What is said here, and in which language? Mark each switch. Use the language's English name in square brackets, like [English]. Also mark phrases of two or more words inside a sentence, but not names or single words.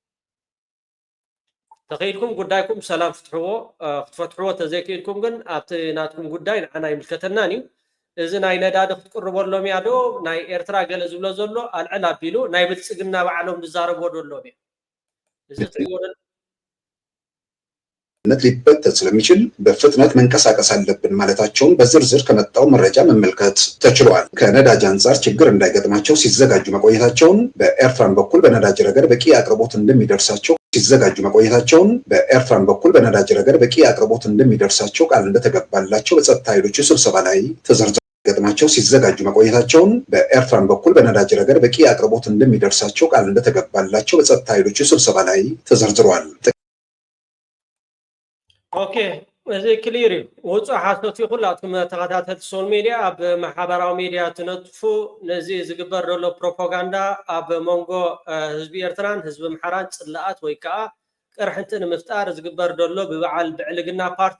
[Tigrinya] ተኸይድኩም ጉዳይኩም ሰላም ክትፈትሕዎ ተዘይክኢልኩም ግን ኣብቲ ናትኩም ጉዳይ ንዓና ይምልከተናን እዩ። እዚ ናይ ነዳዲ ክትቅርበሎም እያ ዶ ናይ ኤርትራ ገለ ዝብሎ ዘሎ ኣልዕል ኣቢሉ ናይ ብልፅግና ባዕሎም ዝዛረብዎ ደሎም እያ። እዚ ትሪእዎ [Amharic] ሊበተን ስለሚችል በፍጥነት መንቀሳቀስ አለብን ማለታቸውን በዝርዝር ከመጣው መረጃ መመልከት ተችሏል። ከነዳጅ አንጻር ችግር እንዳይገጥማቸው ሲዘጋጁ መቆየታቸውን በኤርትራን በኩል በነዳጅ ረገድ በቂ አቅርቦት እንደሚደርሳቸው ቃል እንደተገባላቸው በጸጥታ ኃይሎቹ ስብሰባ ላይ ተዘርዝሯል። ገጥማቸው ሲዘጋጁ መቆየታቸውን በኤርትራን በኩል በነዳጅ ረገድ በቂ አቅርቦት እንደሚደርሳቸው ቃል እንደተገባላቸው በጸጥታ ኃይሎቹ ስብሰባ ላይ ተዘርዝሯል። [Tigrinya] ኦኬ እዚ ክሊር ወጽ ሓሶት ይኹላትኩም ተኸታተልቲ [English] social media [Tigrinya] ኣብ ማሕበራዊ ሚድያ ትነጥፉ ነዚ ዝግበር ዘሎ ፕሮፓጋንዳ ኣብ መንጎ ህዝቢ ኤርትራን ህዝቢ ምሓራን ጽላኣት ወይ ከዓ ቅርሕንቲ ንምፍጣር ዝግበር ዘሎ ብበዓል ብዕልግና ፓርቲ